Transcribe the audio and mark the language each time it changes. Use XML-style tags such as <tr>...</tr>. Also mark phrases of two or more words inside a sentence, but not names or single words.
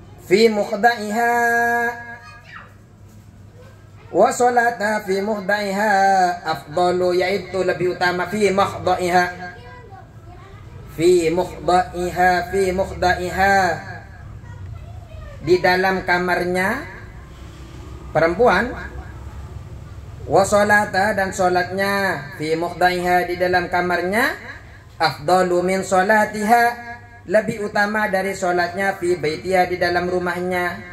<ar>في مخدعها وصلاتها في مخدعها أفضل,</ar> <id>yaitu lebih utama</id> <ar>في مخدعها, في مخدعها</ar> <id>di dalam kamarnya perempuan,</id> <ar>وصلاتها</ar> <id>dan salatnya</id> <ar>في مخدعها</ar> <id>di dalam kamarnya</id> <ar>أفضل من صلاتها,</ar> <id>lebih utama dari salatnya</id> <ar>في بيتها</ar> <id>di dalam rumahnya.</id>